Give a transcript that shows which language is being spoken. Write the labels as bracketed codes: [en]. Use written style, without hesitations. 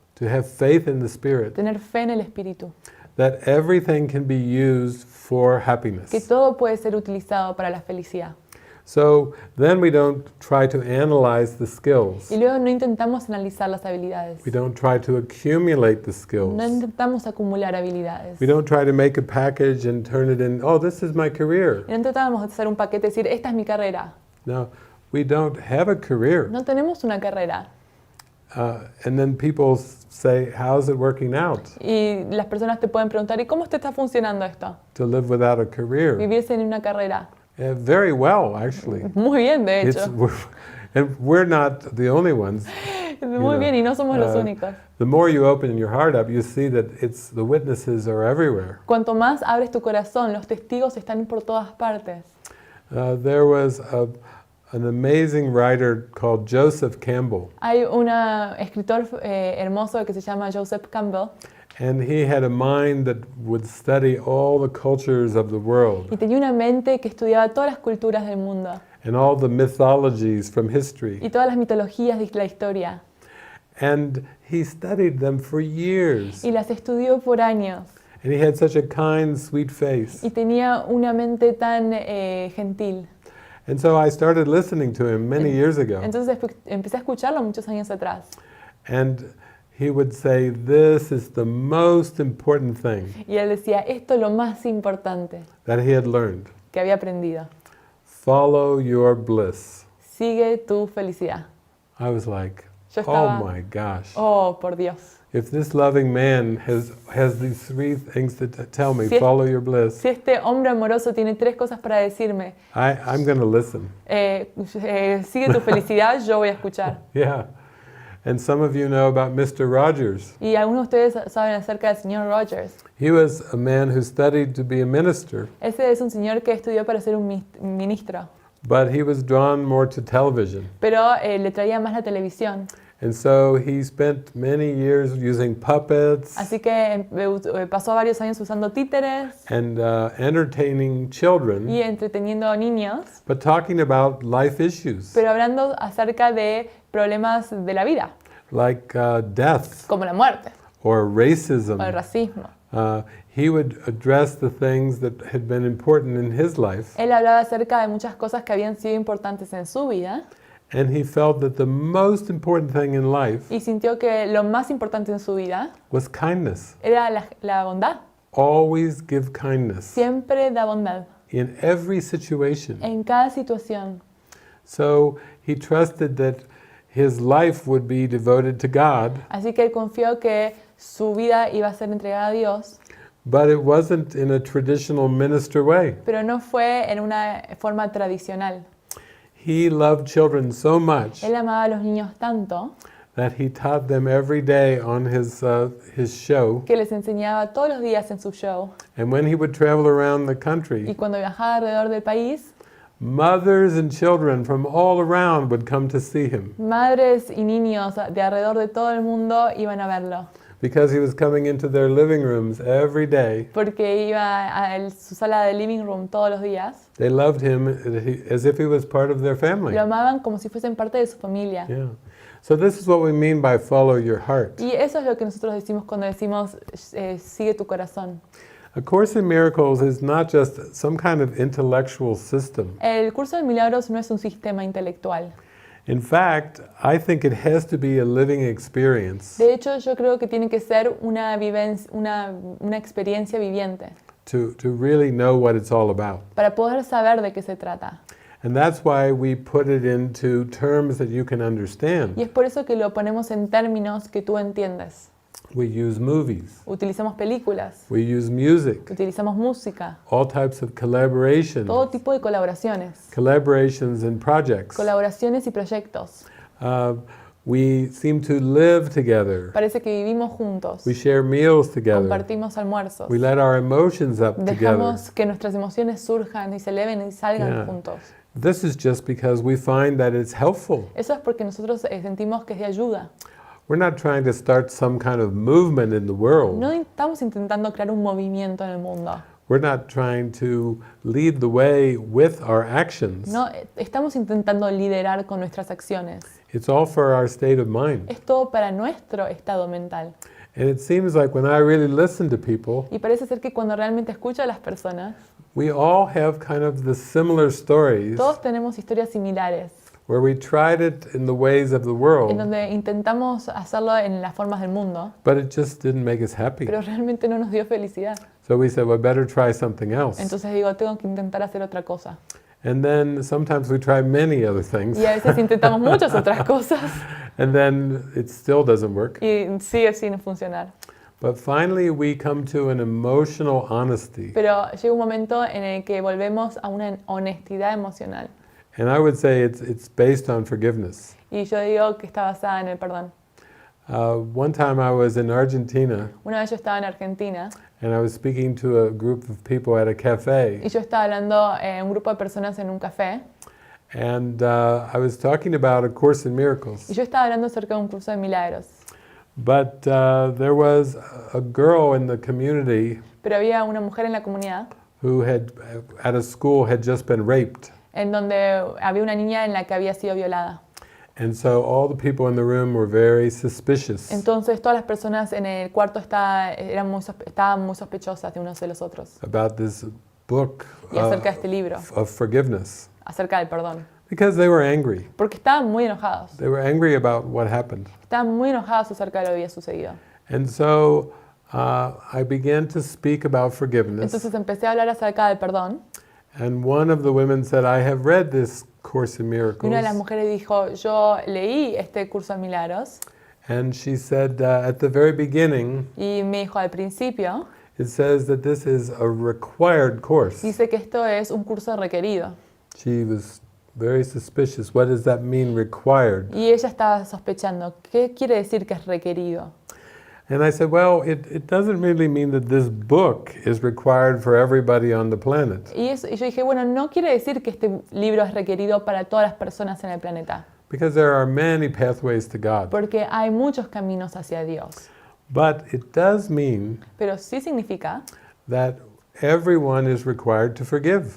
[en] to have faith in the Spirit, [es] tener fe en el Espíritu, [en] that everything can be used for [es] que [en] happiness. [es] todo puede ser utilizado para la felicidad. [en] So then we don't try to analyze the skills. [es] Y luego no intentamos analizar las habilidades, [en] We don't try to accumulate the skills. [es] intentamos acumular habilidades, [en] We don't try to make a package and turn it in, oh, this is my career. [es] y no intentamos hacer un paquete y decir, esta es mi carrera. [en] No, we don't have a career. [es] No tenemos una carrera. [en] And then people say, how's it working out [es] Y las personas te pueden preguntar, ¿y cómo te está funcionando esto? [en] to live without a career? [es] Vivir sin una carrera. [en] Very well, actually. [es] Muy bien, de [en] It's, [es] hecho. [en] and we're not the only ones. [es] Muy bien, y no somos los uh, únicos. [en] The more you open your heart up, you see that the witnesses are everywhere. [es] Cuanto más abres tu corazón, los testigos están por todas partes. [en] There was an amazing writer called Joseph Campbell, [es] Hay un escritor hermoso que se llama Joseph Campbell [en] and he had a mind that would study all the cultures of the world. [es] y tenía una mente que estudiaba todas las culturas del mundo. [en] and all the mythologies from [es] y [en] history. [es] todas las mitologías de la historia. [en] And he studied them for years. [es] Y las estudió por años. [en] And he had such a kind, sweet face. [es] Y tenía una mente tan gentil. [en] And so I started listening to him many years ago. [es] Entonces empecé a escucharlo muchos años atrás. [en] And he would say, this is the most important thing [es] Y él decía, esto es lo más importante [en] that he had learned. [es] que había aprendido. [en] Follow your bliss. [es] Sigue tu felicidad. [en] I was like, [es] Yo oh estaba, [en] my gosh. [es] oh, por Dios. [en] If this loving man has these three things to tell me, [es] Si es- [en] follow your bliss, [es] Si este hombre amoroso tiene 3 cosas para decirme, [en] I'm going to listen. [es] sigue tu felicidad, yo voy a escuchar. [en] Yeah. And some of you know about Mr. Rogers. [es] Y algunos de ustedes saben acerca del señor Rogers. [en] He was a man who studied to be a minister, [es] Ese es un señor que estudió para ser un ministro, [en] but he was drawn more to television. [es] pero le traía más la televisión. [en] And so he spent many years using puppets [es] Así que pasó varios años usando títeres [en] and entertaining children, [es] y entreteniendo a niños, [en] but talking about life issues [es] pero hablando acerca de problemas de la vida, [en] like death [es] como la muerte [en] or [es] o el [en] racism. [es] racismo. [en] He would address the things that had been important in his life, [es] Él hablaba acerca de muchas cosas que habían sido importantes en su vida [en] and he felt that the most important thing in life [es] y sintió que lo más importante en su vida [en] was kindness. [es] era la bondad. [en] Always give kindness [es] Siempre da bondad [en] in every situation. [es] en cada situación. [en] So he trusted that his life would be devoted to God, [es] Así que él confió que su vida iba a ser entregada a Dios, [en] but it wasn't in a traditional minister way. [es] pero no fue en una forma tradicional. [en] He loved children so much [es] Él amaba a los niños tanto [en] that he taught them every day on his show. [es] que les enseñaba todos los días en su show. [en] And when he would travel around the [es] Y [en] country, [es] cuando viajaba alrededor del país, [en] mothers and children from all around would come to see him [es] madres y niños de alrededor de todo el mundo iban a verlo, [en] because he was coming into their living rooms every day. [es] porque iba a su sala de [en] living room [es] todos los días. [en] They loved him as if he was part of their family. [es] Lo amaban como si fuesen parte de su familia. [en] Yeah. So this is what we mean by follow your heart. [es] Y eso es lo que nosotros decimos cuando decimos sigue tu corazón. [en] A Course in Miracles is not just some kind of intellectual system. [es] El curso de milagros no es un sistema intelectual. [en] In fact, I think it has to be a living experience [es] De hecho, yo creo que tiene que ser una experiencia viviente [en] to really know what it's all about. [es] para poder saber de qué se trata. [en] And that's why we put it into terms that you can understand. [es] Y es por eso que lo ponemos en términos que tú entiendes. [en] We use movies, [es] Utilizamos películas, [en] we use music, [es] utilizamos música, [en] all types of collaborations, [es] todo tipo de colaboraciones, [en] collaborations and projects. [es] colaboraciones y proyectos. [en] We seem to live together. [es] Parece que vivimos juntos, [en] We share meals together. [es] compartimos almuerzos, [en] We let our emotions up together. [es] dejamos que nuestras emociones surjan y se eleven y salgan [en] Yeah. [es] juntos. [en] This is just because we find that it's helpful. [es] Eso es porque nosotros sentimos que es de ayuda. [en] We're not trying to start some kind of movement in the world. [es] No estamos intentando crear un movimiento en el mundo. [en] We're not trying to lead the way with our actions. [es] No estamos intentando liderar con nuestras acciones. [en] It's all for our state of mind. [es] Es todo para nuestro estado mental. [en] And it seems like when I really listen to people, [es] Y parece ser que cuando realmente escucho a las personas, [en] we all have kind of the similar stories [es] todos tenemos historias similares, [en] where we tried it in the ways of the [es] en [en] world, [es] donde intentamos hacerlo en las formas del mundo, [en] but it just didn't make us happy. [es] pero realmente no nos dio felicidad. [en] So we said, well, better try something else. [es] Entonces digo, tengo que intentar hacer otra cosa. [en] And then sometimes we try many other things, [es] Y a veces intentamos muchas otras cosas [en] and then it still doesn't work. [es] y sigue sin funcionar. [en] But finally we come to an emotional honesty. [es] Pero llega un momento en el que volvemos a una honestidad emocional. [en] And I would say it's based on forgiveness. [es] Y yo digo que está basada en el perdón. [en] One time I was in Argentina, [es] Una vez yo estaba en Argentina [en] and I was speaking to a group of people at a cafe, [es] y yo estaba hablando a un grupo de personas en un café [en] and I was talking about A Course in [es] y [en] Miracles. [es] yo estaba hablando acerca de un curso de milagros. [en] But there was a girl in the community [es] Pero había una mujer en la comunidad [en] who had, at a school, had just been raped. [es] en donde había una niña en la que había sido violada. [en] And so all the people in the room were very suspicious [es] Entonces todas las personas en el cuarto estaban muy sospechosas de unos de los otros [en] about this book [es] y acerca de este libro, [en] of forgiveness [es] acerca del perdón. [en] because they were angry. [es] Porque estaban muy enojados. [en] They were angry about what happened. [es] Estaban muy enojados acerca de lo que había sucedido. [en] And so I began to speak about forgiveness. [es] Entonces empecé a hablar acerca del perdón. [en] And one of the women said, I have read this Course in [es] Y [en] Miracles. [es] una de las mujeres dijo, yo leí este curso de milagros. [en] And she said, at the very beginning, [es] Y me dijo al principio, [en] it says that this is a required course. [es] dice que esto es un curso requerido. [en] She was very suspicious. What does that mean, required? [es] Y ella estaba sospechando, ¿qué quiere decir que es requerido? [en] And I said, well, it doesn't really mean that this book is required for everybody on the planet. [es] Y yo dije, bueno, no quiere decir que este libro es requerido para todas las personas en el planeta. [en] Because there are many pathways to God. [es] Porque hay muchos caminos hacia Dios. [en] But it does mean [es] Pero sí significa [en] that everyone is required to forgive.